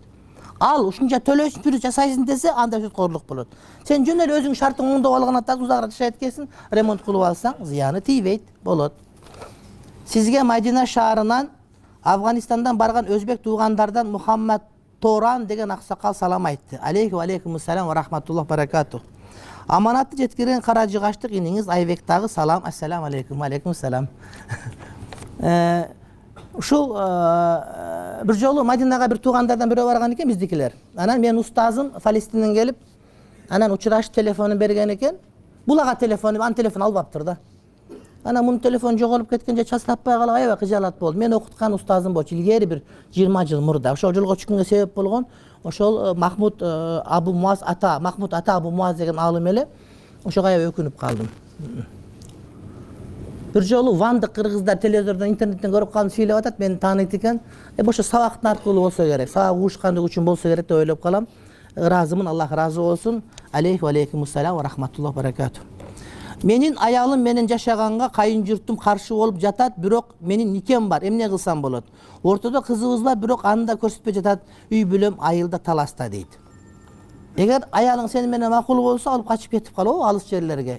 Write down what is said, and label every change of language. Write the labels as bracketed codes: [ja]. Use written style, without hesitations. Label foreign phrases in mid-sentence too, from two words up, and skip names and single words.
[ky] Ал ушунча төлөйсүң, түрү жасайсың десе, анда сүткорлук болот. Сен жөн эле өзүң шартың оңдоп алган так узагыраак жашайт экенсиң, ремонт кылып алсаң, зыяны тийбейт, болот. Сизге Мадина шаарынан Афганистандан барган өзбек туугандардан Мухаммад Торан деген аксакал салам айтты. [ar] عليكم السلام ورحمة الله بركاته. [ky] Аманатты жеткирген кара жыгаштык иниңиз Айбек дагы салам. [ar] السلام عليكم عليكم سلام. [ky] Ушул бир жолу Мадинага бир туугандардан бирөө барган экен биздикилер. Анан мен устазым Фалестинден келип, анан учурашып телефонун берген экен. Булага телефону, ан телефон албаптыр да. Анан мунун телефон жоголуп кеткенде чач таппай калып аябай кыжалат болду. Мен окуткан устазым болчу, илгери бир 20 жыл мурда. Ошол жолго чыкканга себеп болгон ошол Махмуд Абу Муаз ата, Махмуд ата Абу Муаз деген алым эле. Ошого аябай өкүнүп калдым. Бир жолу вандык кыргыздар телевизордон, интернеттен көрүп калдым, сүйлөп атат, мени тааныйт экен. Ошо сабактын аркылуу болсо керек, сабак угушкандык үчүн болсо керек деп ойлоп калам. Ыраазымын, Аллах ыраазы болсун. [ar] عليكم السلام ورحمة الله بركاته. [ky] Менин аялым менен жашаганга кайын журтум каршы болуп жатат, бирок менин никем бар. Эмне кылсам болот? Ортодо кызыбыз бар, бирок аны да көрсөтпөй жатат. Үй бүлөм айылда таласта дейт. Эгер аялың сени менен макул болсо, алып качып кетип кал, алыс жерлерге.